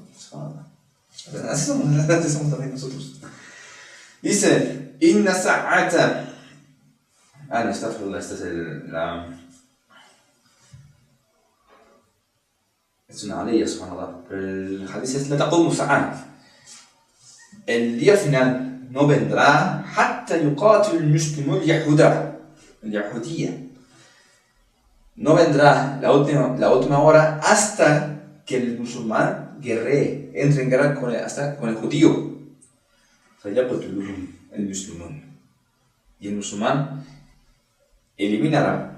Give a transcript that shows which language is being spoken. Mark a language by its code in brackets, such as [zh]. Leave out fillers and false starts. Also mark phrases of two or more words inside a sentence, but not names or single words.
[es] Así somos también nosotros. Dice, [ar] إن الساعة. [es] No, este es es una ley, subhanallah. Pero el hadith es, [ar] لا تقوم الساعة. [es] El día final no vendrá [ar] حتى يقاتل المسلم اليهودي. [es] No vendrá la última hora hasta que el musulmán guerree, entre en guerra con el judío. El musulmán. Y el musulmán eliminará.